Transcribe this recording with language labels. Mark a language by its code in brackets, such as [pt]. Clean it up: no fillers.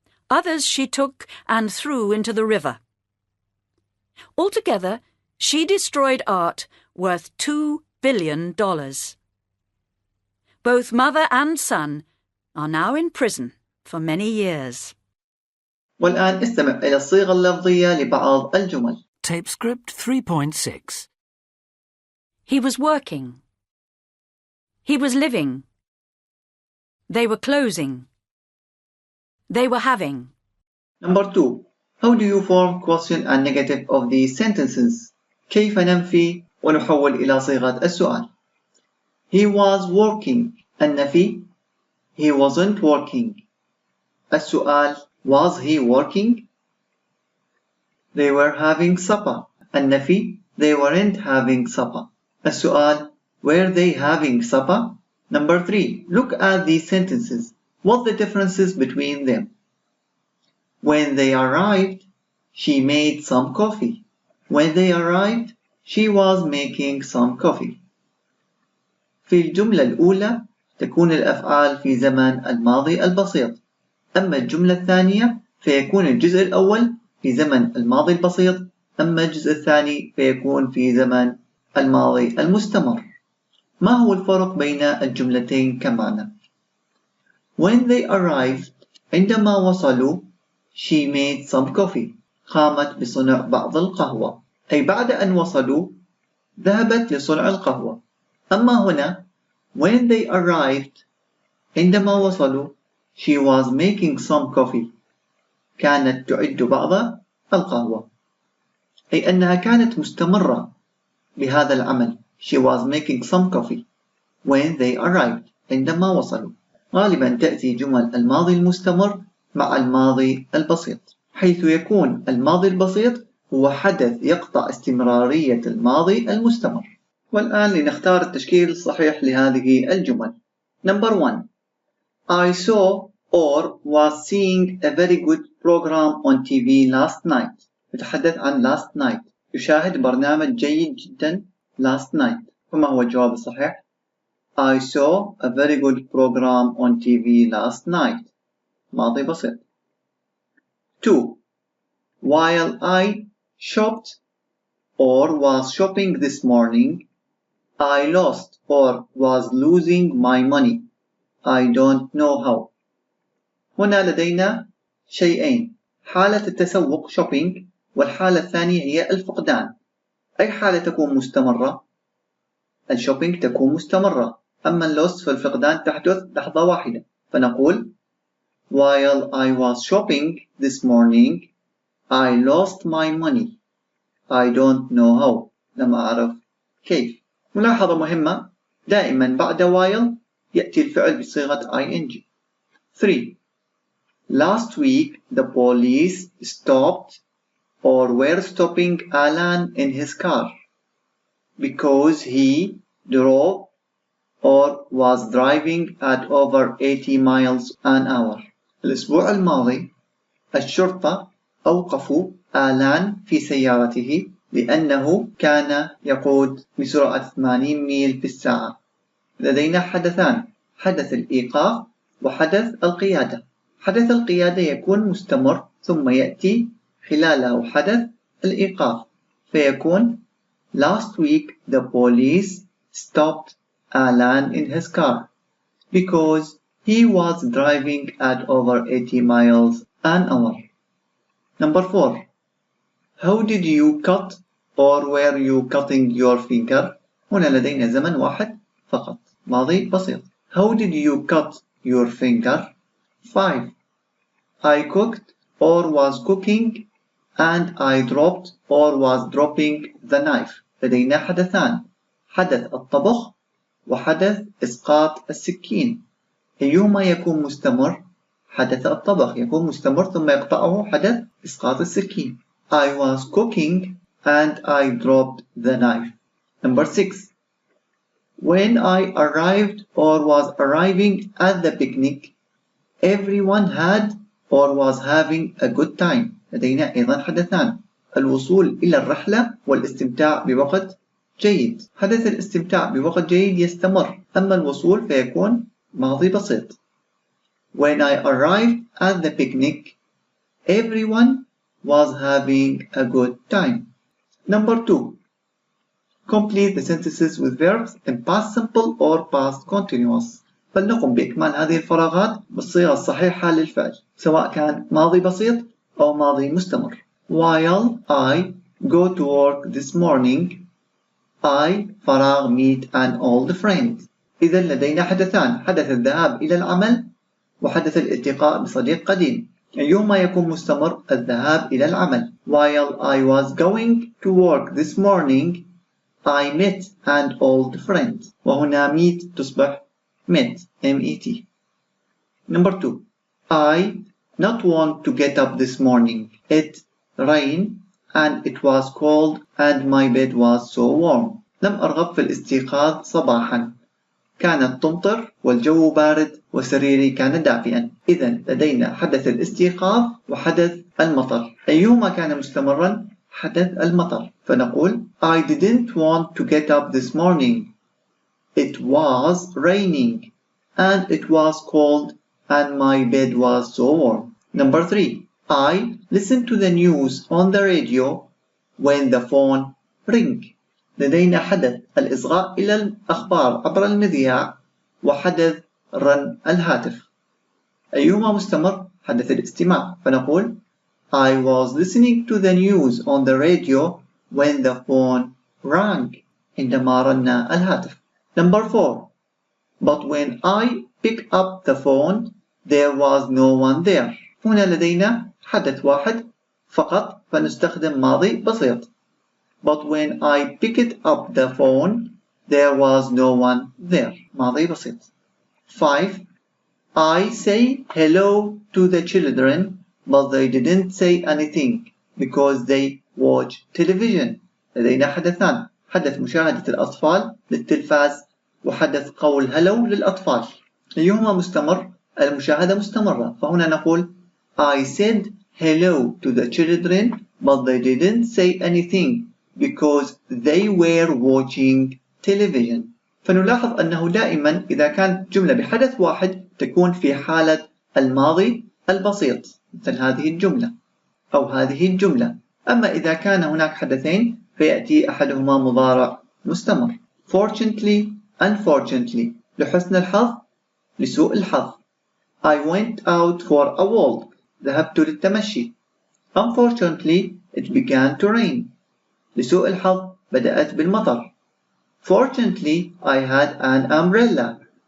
[en] Others she took and threw into the river. Altogether, she destroyed art worth $2 billion. Both mother and son are now in prison for many years. [ar] والآن استمع إلى الصيغة اللفظية لبعض الجمل. [en] Tape script 3.6. He was working. He was living. They were closing. They were having. Number 2. How do you form question and negative of these sentences? [ar] كيف ننفي ونحول إلى صيغة السؤال؟ [en] He was working. [ar] النفي [en] he wasn't working. [ar] السؤال [en] was he working? They were having supper. [ar] النفي [en] they weren't having supper. [ar] السؤال [en] were they having supper? Number 3. Look at these sentences. What the differences between them? When they arrived, she made some coffee. When they arrived, she was making some coffee. [ar] في الجملة الأولى تكون الأفعال في زمن الماضي البسيط. أما الجملة الثانية فيكون الجزء الأول في زمن الماضي البسيط. أما الجزء الثاني فيكون في زمن الماضي المستمر. ما هو الفرق بين الجملتين كمعنى؟ [en] When they arrived, [ar] عندما وصلوا, [en] she made some coffee. [ar] قامت بصنع بعض القهوة. أي بعد أن وصلوا ذهبت لصنع القهوة. أما هنا [en] when they arrived [ar] عندما وصلوا [en] she was making some coffee. [ar] كانت تعد بعض القهوة. أي أنها كانت مستمرة بهذا العمل. [en] She was making some coffee when they arrived [ar] عندما وصلوا. غالبا تأتي جمل الماضي المستمر مع الماضي البسيط، حيث يكون الماضي البسيط هو حدث يقطع استمرارية الماضي المستمر. والآن لنختار التشكيل الصحيح لهذه الجمل. [en] Number 1. I saw or was seeing a very good program on TV last night. [ar] يتحدث عن [en] last night. [ar] يشاهد برنامج جيد جدا last night. وما هو الجواب الصحيح؟ [en] I saw a very good program on TV last night. [ar] ماضي بسيط. 2. [en] While I shopped or was shopping this morning, I lost or was losing my money. I don't know how. [ar] هنا لدينا شيئين، حالة التسوق shopping والحالة الثانية هي الفقدان. أي حالة تكون مستمرة؟ الشوبينج تكون مستمرة، أما اللوس فالفقدان تحدث لحظة واحدة. فنقول [en] While I was shopping this morning, I lost my money. I don't know how. [ar] لم أعرف كيف. ملاحظة مهمة، دائما بعد while يأتي الفعل بصيغة ing. 3. [en] Last week the police stopped or were stopping Alan in his car because he drove or was driving at over 80 miles an hour. [ar] الأسبوع الماضي الشرطة أوقفوا آلان في سيارته لأنه كان يقود بسرعة 80 ميل في الساعة. لدينا حدثان، حدث الإيقاف وحدث القيادة. حدث القيادة يكون مستمر ثم يأتي خلاله حدث الإيقاف، فيكون [en] Last week the police stopped Alan in his car because he was driving at over 80 miles an hour. Number 4. How did you cut or were you cutting your finger? [ar] هنا لدينا زمن واحد فقط. ماضي بسيط. [en] How did you cut your finger? 5. I cooked or was cooking and I dropped or was dropping the knife. [ar] لدينا حدثان، حدث الطبخ وحدث إسقاط السكين. أيهما يكون مستمر؟ حدث الطبخ يكون مستمر ثم يقطعه حدث إسقاط السكين. [en] I was cooking and I dropped the knife. Number 6. When I arrived or was arriving at the picnic, everyone had or was having a good time. [ar] لدينا أيضا حدثان، الوصول إلى الرحلة والاستمتاع بوقت جيد. حدث الاستمتاع بوقت جيد يستمر، أما الوصول فيكون ماضي بسيط. [en] When I arrived at the picnic, everyone was having a good time. Number 2. Complete the sentences with verbs in past simple or past continuous. [ar] فلنقم بإكمال هذه الفراغات بالصيغة الصحيحة للفعل، سواء كان ماضي بسيط أو ماضي مستمر. [en] While I go to work this morning, I فراغ meet an old friend. [ar] إذا لدينا حدثان، حدث الذهاب إلى العمل وحدث الالتقاء بصديق قديم. أيهما يكون مستمر؟ الذهاب إلى العمل. [en] While I was going to work this morning, I met an old friend. [ar] وهنا [en] meet [ar] تصبح [en] met M-E-T. Number 2. I not want to get up this morning. It rained and it was cold and my bed was so warm. [ar] لم أرغب في الاستيقاظ صباحا، كانت تمطر والجو بارد وسريري كان دافئا. إذا لدينا حدث الاستيقاظ وحدث المطر. أيهما كان مستمرا؟ حدث المطر. فنقول [en] I didn't want to get up this morning. It was raining and it was cold and my bed was so warm. Number 3. I listened to the news on the radio when the phone rang. [ar] لدينا حدث الإصغاء إلى الأخبار عبر المذياع وحدث رن الهاتف. أيهما مستمر؟ حدث الاستماع. فنقول [en] I was listening to the news on the radio when the phone rang. [ar] عندما رن الهاتف. [en] Number 4. But when I picked up the phone, there was no one there. [ar] هنا لدينا حدث واحد فقط فنستخدم ماضي بسيط. [en] But when I picked up the phone, there was no one there. [ar] ماضي بسيط. 5. [en] I say hello to the children, but they didn't say anything because they watch television. [ar] لدينا حدثان، حدث مشاهدة الأطفال للتلفاز وحدث قول hello للأطفال. أيهما مستمر؟ المشاهدة مستمرة، فهنا نقول [en] I said hello to the children, but they didn't say anything because they were watching television. [ar] فنلاحظ أنه دائما إذا كانت جملة بحدث واحد تكون في حالة الماضي البسيط، مثل هذه الجملة أو هذه الجملة. أما إذا كان هناك حدثين فيأتي أحدهما مضارع مستمر. [en] Fortunately, unfortunately. [ar] لحسن الحظ، لسوء الحظ. [en] I went out for a walk. [ar] ذهبت للتمشي. [en] Unfortunately, it began to rain. [ar] لسوء الحظ بدأت بالمطر. [en] Fortunately, I had an umbrella.